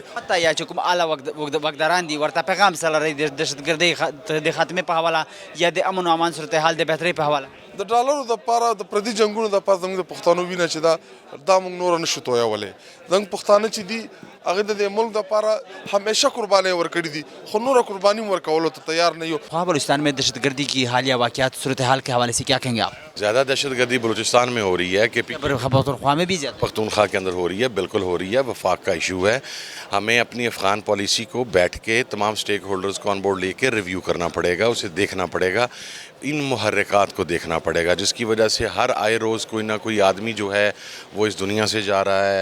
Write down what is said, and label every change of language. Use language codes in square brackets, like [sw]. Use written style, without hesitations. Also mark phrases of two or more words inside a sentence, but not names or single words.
[ps] حتی یا چې کوم اعلی واکداران دي ورته پیغام څه لرئ د دهشتګردۍ د خاتمې په حواله یا د امن و امان صورتحال د بهترۍ په حواله؟ د ډالرو دپاره د پردي جنګونو دپاره زموږ د پښتنو وینه چې دا موږ نوره نشو تویولی. زموږ پښتانه چې دي هغې د دې ملک دپاره همیشه قربانۍ ورکړي دي، خو نوره قرباني هم ورکولو ته تیار نه یو. [ur] خواہ بلوچستان میں دہشت گردی کی حالیہ واقعات صورتحال کے حوالے سے کیا کہیں گے آپ؟ زیادہ دہشت گردی بلوچستان میں ہو رہی ہے کہ پختونخوا میں بھی زیادہ پختونخوا کے اندر ہو رہی ہے، بالکل ہو رہی ہے. وفاق کا ایشو ہے. ہمیں اپنی افغان پالیسی کو بیٹھ کے تمام سٹیک ہولڈرز کو [en] on board [ur] لے کے ریویو کرنا پڑے گا، اسے دیکھنا پڑے گا، ان محرکات کو دیکھنا پڑے گا جس کی وجہ سے ہر آئے روز کوئی نہ کوئی آدمی جو ہے وہ اس دنیا سے جا رہا ہے.